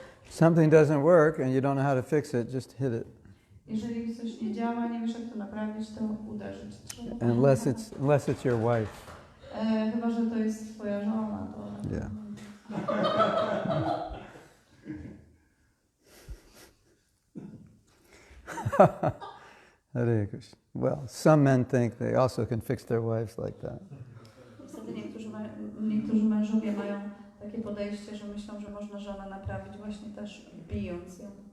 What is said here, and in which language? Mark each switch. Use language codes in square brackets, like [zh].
[en] Something doesn't work and you don't know how to fix it, just hit it. [pl] Jeżeli coś nie działa, nie wiesz jak to naprawić, to uderzyć trzeba. [en] Unless it's your wife. [pl] Chyba, że to jest twoja żona, to... [en] Yeah. Hare Krishna. Well, some men think they also can fix their wives like that. [pl] Niestety niektórzy mężowie mają takie podejście, że myślą, że można żonę naprawić właśnie też bijąc ją.